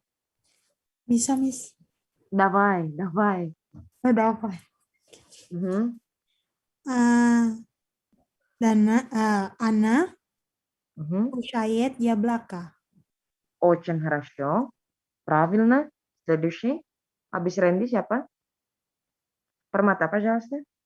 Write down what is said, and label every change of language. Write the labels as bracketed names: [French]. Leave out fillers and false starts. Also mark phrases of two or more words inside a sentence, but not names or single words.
[Indonesian] Bisa, Miss. [Russian] Давай. Давай. Anna кушает яблоко. Очень хорошо. Правильно. Следующий. [Indonesian] Habis Randy siapa? Permata apa jelasnya?